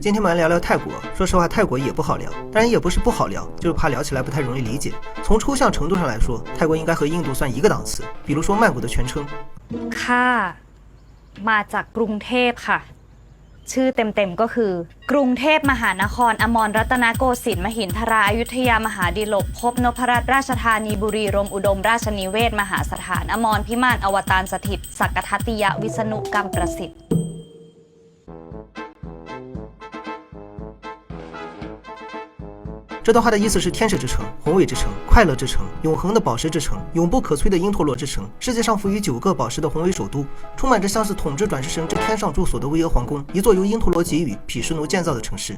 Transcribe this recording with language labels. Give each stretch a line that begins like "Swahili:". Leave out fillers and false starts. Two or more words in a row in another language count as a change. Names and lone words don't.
Chinese: 今天我们来聊聊泰国。说实话，泰国也不好聊，当然也不是不好聊，就是怕聊起来不太容易理解。从抽象程度上来说，泰国应该和印度算一个档次。比如说曼谷的全称。
Thai: ค่ะมาจากกรุงเทพค่ะชื่อเต็มๆก็คือกรุงเทพมหานครอมรรัตนโกสินทร์มหินทราอยุธยามหาดิลกภพนพรัตน์ราชธานีบุรีรมย์อุดมราชนิเวศมหาสถานอมรพิมานอวตารสถิตสักกทัตติยวิษณุกรรมประสิทธิ์
Chinese: 这段话的意思是天使之城、宏伟之城、快乐之城、永恒的宝石之城、永不可摧的因陀罗之城，世界上赋予9个宝石的宏伟首都，充满着像是统治转世神之天上住所的巍峨皇宫，一座由因陀罗给予毗湿奴建造的城市。